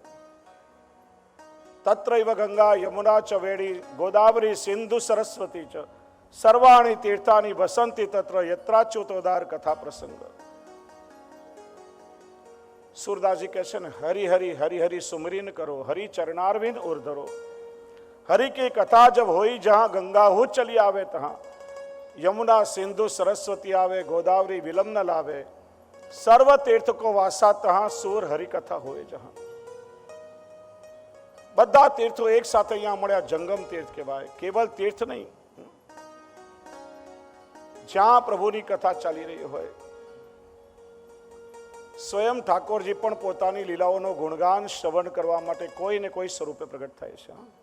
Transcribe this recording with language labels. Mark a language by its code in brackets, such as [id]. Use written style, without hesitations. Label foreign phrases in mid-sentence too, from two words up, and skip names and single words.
[sa] तत्रैव गंगा यमुना च वेणी गोदावरी सिंधु सरस्वती च सर्वाणी तीर्थानी वसंती तत्र यत्राच्युतोदार कथा प्रसंग. [gu] સુરદાસજી કહે છે ને, [bra] हरि हरि हरि हरि सुमरीन करो, हरि चरणारविंद उर्धरो. हरि की कथा जब होई जहां गंगा हो चली आवे तहां, यमुना सिंधु सरस्वती आवे गोदावरी विलम न लावे, सर्व तीर्थ को वासा तहां सूर हरि कथा होए जहां. [gu] બધા તીર્થો એક સાથે અહીંયા મળ્યા, જંગમ તીર્થ કહેવાય. કેવલ તીર્થ નહીં, જ્યાં પ્રભુની કથા ચાલી રહી હોય. સ્વયં ઠાકોરજી પણ પોતાની લીલાઓનો ગુણગાન શ્રવણ કરવા માટે કોઈ ને કોઈ સ્વરૂપે પ્રગટ થાય છે.